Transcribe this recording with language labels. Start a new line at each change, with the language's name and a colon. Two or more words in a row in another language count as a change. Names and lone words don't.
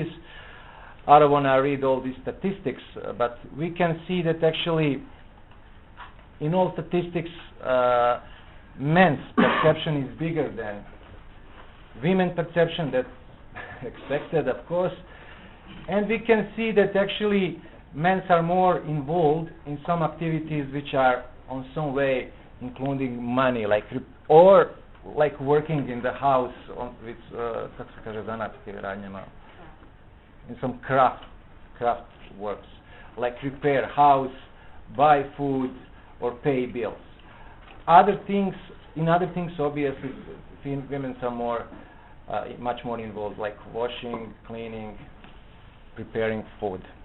English: I don't want to read all these statistics, but we can see that actually in all statistics, men's perception is bigger than women's perception. That's expected, of course. And we can see that actually men are more involved in some activities which are on some way including money, like or like working in the house on, with
Serbian: kako se kaže zanatskim radnjama,
English: in some craft works, like repair house, buy food, or pay bills. Other things, obviously, women are more, much more involved, like washing, cleaning, preparing food.